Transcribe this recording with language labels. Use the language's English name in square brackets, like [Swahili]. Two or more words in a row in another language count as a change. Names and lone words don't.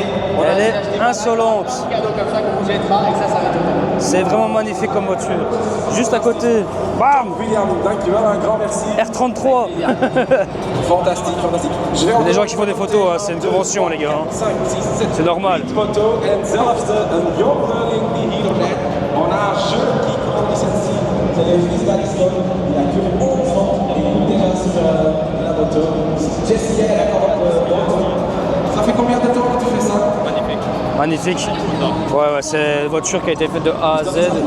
[French] Elle est insolente. Un cadeau comme ça qu'on vous jettera et ça va être top. C'est vraiment magnifique comme voiture. Juste à côté, bam, William, dankjewel, un grand merci. R33. Fantastique, fantastique. Je vais Il y a des gens qui font des photos, hein, c'est une convention les gars. 5, 6, 7, C'est normal. [Dutch] foto en zelfs een jongeling die hier nog rijdt. [French] On a un jeune qui conduit celle-ci. C'est le fils d'Alison. Il a que 11 ans. Il est déjà sur la moto. Jessie, elle a quand même moto. Ça fait combien de temps que tu fais ça? Magnifique. Ouais, c'est une voiture qui a été faite de A à Z.